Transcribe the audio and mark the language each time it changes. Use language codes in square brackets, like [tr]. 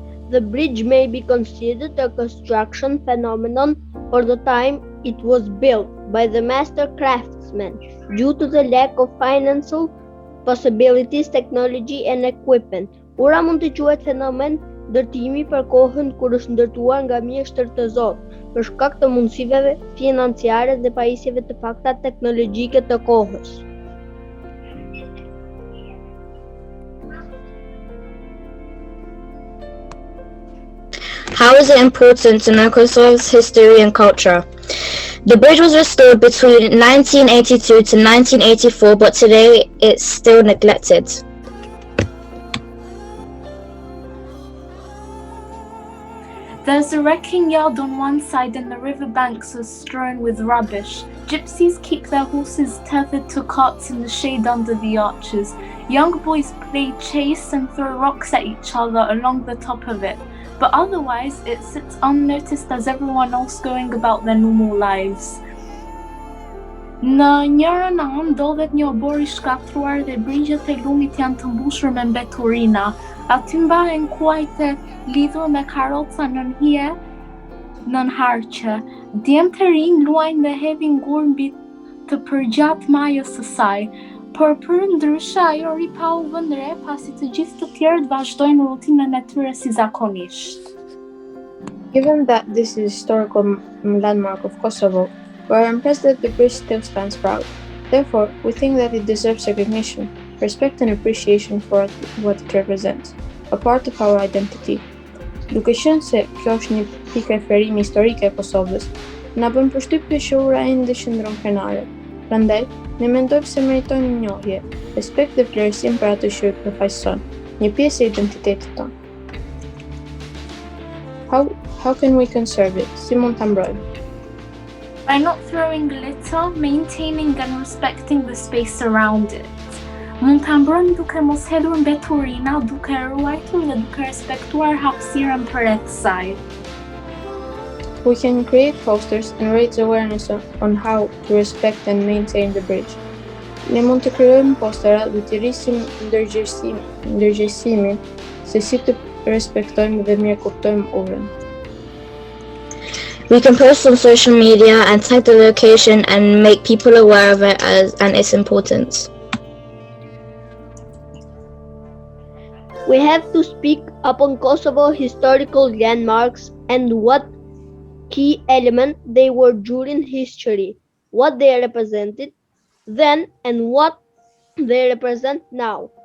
[en] The bridge may be considered a construction phenomenon for the time it was built by the master craftsmen due to the lack of financial possibilities, technology and equipment. [sq] Ura mund të quhet fenomen ndërtimi për kohën kur është ndërtuar nga mjeshtër të Zotit, për shkak të mundësive financiare dhe pajisjeve të pakta teknologjike të kohës. [en] How is it important to know Kosovo's history and culture? The bridge was restored between 1982 to 1984, but today it's still neglected. There's a wrecking yard on one side and the riverbanks are strewn with rubbish. Gypsies keep their horses tethered to carts in the shade under the arches. Young boys play chase and throw rocks at each other along the top of it. But otherwise, it sits unnoticed as everyone else going about their normal lives. [sq] Në njërën anë ndodhet një obor I shkatruar dhe brigjet e lumit janë të mbushur me mbeturina. Aty mbahen kuajt e lidhur me karroca nën hije, nën harqe. Djemtë të rinj luajnë dhe hedhin gur mbi të përgjatë majës së saj. Por për ndryshe ajo ripa u vënë re pasi të gjithë të tjerët vazhdojnë rutinën e tyre si zakonisht. [en] Given that this is a historical landmark of Kosovo, we are impressed that the bridge still stands proud. Therefore, we think that it deserves recognition, respect and appreciation for what it represents, a part of our identity. [sq] Duke qenë se kjo është një pikë referimi historike e Kosovës, na bën përshtypje që ura ende qëndron krenare. Prandaj, ne mendojmë se meritojnë njohje, respekt dhe vlerësim për atë që përfaqëson, një pjesë e identitetit tonë. [en] How can we conserve it? [sq] Si mund ta mbrojmë? [en] By not throwing litter, maintaining and respecting the space around it. [sq] Mund ta mbrojmë duke mos hedhur mbeturina, duke ruajtur dhe duke respektuar hapësirën përreth saj. [en] We can create posters and raise awareness on how to respect and maintain the bridge. [sq] Ne mund të krijojmë postera dhe të rrisim ndërgjegjësimin se si të respektojmë dhe mirë kuptojmë urën. [en] We can post on social media and tag the location and make people aware of it and its importance. We have to speak upon Kosovo historical landmarks and what key element they were during history, what they represented then and what they represent now.